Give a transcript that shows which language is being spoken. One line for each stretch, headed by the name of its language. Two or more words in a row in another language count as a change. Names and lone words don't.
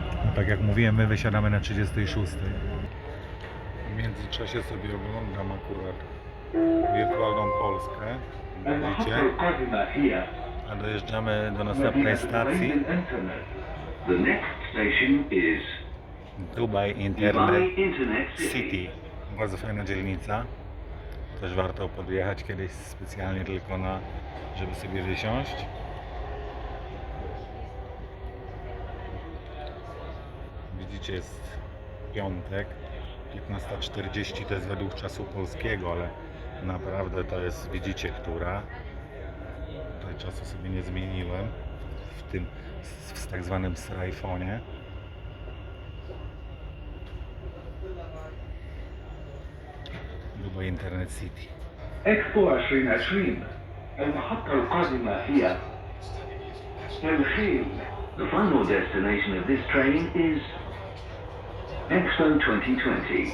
Polish: Tak jak mówiłem, my wysiadamy na 36. W międzyczasie sobie oglądam akurat wirtualną Polskę. Widzicie?
Arabic: المحطة القادمة هي
Polish: A dojeżdżamy do następnej stacji.
English: The next station is Dubai Dubai Internet Internet City.
Polish: Bardzo fajna dzielnica. Też warto podjechać kiedyś specjalnie tylko żeby sobie wysiąść. Widzicie, jest piątek, 15:40, to jest według czasu polskiego, ale naprawdę to jest, widzicie, która. Tutaj czasu sobie nie zmieniłem w tak zwanym srajfonie. Dubai Internet City.
Arabic: إكسبو 2020 المحطة القادمة هي الخيل.
English: The final destination of this train is Expo 2020.